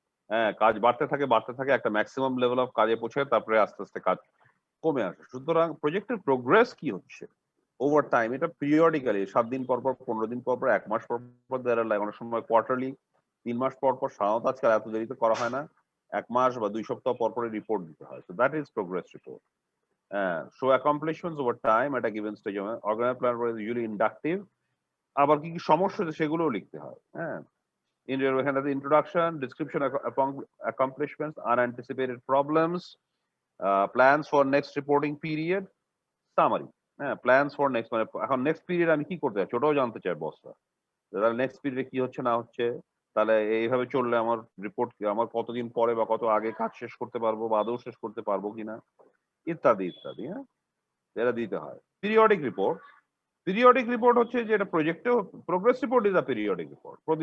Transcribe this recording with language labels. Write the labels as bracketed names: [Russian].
[Bangla] হ্যাঁ, কাজ বাড়তে থাকে, একটা ম্যাক্সিমাম লেভেল অফ কাজে পৌঁছায়, তারপরে আস্তে আস্তে কাজ কমে আসে। সুতরাং প্রজেক্টের প্রোগ্রেস কি হচ্ছে ওভার টাইম, এটা পিরিয়ডিক্যালি 7 দিন পর পর, 15 দিন পর পর, 1 মাস পর পর, অনেক সময় কোয়ার্টারলি, 3 মাস পর পর, সাধারণত আজকাল এত দেরিতে করা হয় না, 1 মাস বা 2 সপ্তাহ পর পরে রিপোর্ট দিতে হয়। [English] So that is progress report. Show accomplishments over time at a given stage. Organized plan is usually inductive. [Bangla] আবার কি কি সমস্যা হচ্ছে সেগুলোও লিখতে হয়। [English] হ্যাঁ, [Bangla] এখানে আছে [English] introduction, description of accomplishments, unanticipated problems, plans for next reporting period, [Bangla] summary, হ্যাঁ, প্ল্যানস ফর নেক্সট, মানে এখন নেক্সট পিরিয়ড আমি কি করতে চাই ছোটও জানতে চাই বসরা। তাহলে নেক্সট পিরিয়ডে কি হচ্ছে না হচ্ছে, তাহলে এইভাবে চললে আমার রিপোর্ট আমার কতদিন পরে বা কত আগে কাজ শেষ করতে পারবো বা আদৌ শেষ করতে পারবো কিনা, ইত্যাদি ইত্যাদি। হ্যাঁ, এটা দিতে হয়। পিরিয়ডিক রিপোর্ট, পিরিয়ডিক রিপোর্ট হচ্ছে যে এটা প্রজেক্টেও, [English] Progress report is a periodic report.